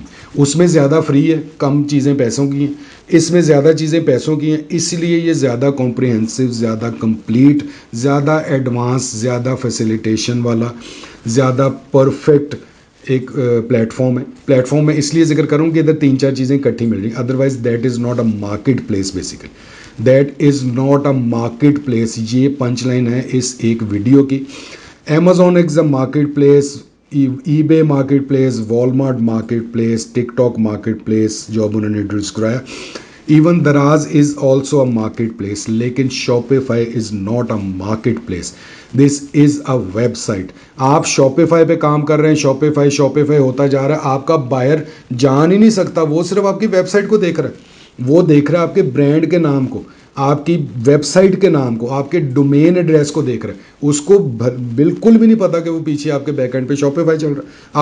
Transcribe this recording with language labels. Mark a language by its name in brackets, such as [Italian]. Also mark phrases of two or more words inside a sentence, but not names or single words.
[Hindi] उसमें ज़्यादा फ्री है, कम चीज़ें पैसों की हैं, इसमें ज़्यादा चीज़ें पैसों की हैं, इसलिए ये ज़्यादा कॉम्प्रिहेंसिव, ज़्यादा कंप्लीट, ज़्यादा एडवांस, ज़्यादा फैसिलिटेशन वाला, ज़्यादा परफेक्ट एक प्लेटफॉर्म है। प्लेटफॉर्म में इसलिए जिक्र करूँ कि इधर 3-4 चीज़ें इकट्ठी मिल रही, [English] otherwise that is not a market place basically, that is not a market place. [Hindi] ये पंच लाइन है इस एक वीडियो की। [English] Amazon is a marketplace, eBay marketplace, Walmart marketplace, TikTok marketplace [Hindi] जो अब उन्होंने इंट्रोड्यूस कराया, [English] even Daraz is also a market place, लेकिन Shopify is not a market place, this is a website. [Hindi] आप शॉपिफाई पे काम कर रहे हैं, शॉपिफाई शॉपिफाई होता जा रहा है, आपका बायर जान ही नहीं सकता, वो सिर्फ आपकी वेबसाइट को देख रहा है, वो देख रहा है आपके ब्रांड के नाम को, आपकी वेबसाइट के नाम को, आपके [English] domain address [Hindi] को देख रहे हैं, उसको बिल्कुल भी नहीं पता कि वो पीछे आपके बैकएंड पे शॉपिफाई चल रहा है।